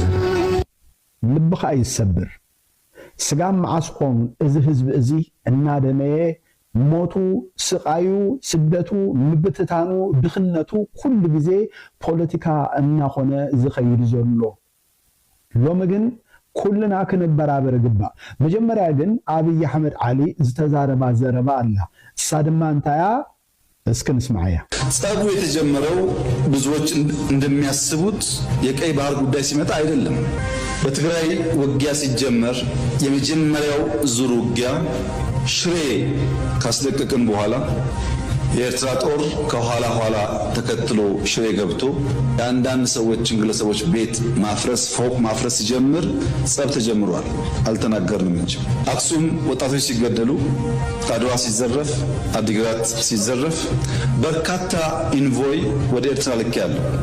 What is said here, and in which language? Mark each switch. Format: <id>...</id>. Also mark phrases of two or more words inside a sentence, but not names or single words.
<ti>ልብኻ ይሰብር ስጋም ማዓስቆም እዚ ህዝብ እዚ እናደመየ ሞቱ ስቃዩ ስደቱ ምብትታኑ ድኽነቱ ኩሉ ግዜ ፖለቲካ እናኾነ ዝኸይድ ዘሎ ሎሚ ግን ኩልና ክንበራበር ግባ መጀመሪያ ግን አብይ አህመድ አሊ ዝተዛረባ ዘረባ አላ እሳ ድማ እንታያ እስኪ እንስማዕያ</ti> <am>ጸቡ የተጀመረው ብዙዎች እንደሚያስቡት የቀይ ባህር ጉዳይ ሲመጣ አይደለም በትግራይ ውጊያ ሲጀመር የመጀመሪያው ዙር ውጊያ ሽሬ ካስለቀቅን በኋላ የኤርትራ ጦር ከኋላ ኋላ ተከትሎ ሽሬ ገብቶ የአንዳንድ ሰዎችን ግለሰቦች ቤት ማፍረስ ፎቅ ማፍረስ ሲጀምር ጸብ ተጀምሯል። አልተናገርንም እንጂ አክሱም ወጣቶች ሲገደሉ፣ አድዋ ሲዘረፍ፣ አዲግራት ሲዘረፍ በርካታ ኢንቮይ ወደ ኤርትራ ልኬያለሁ።</am>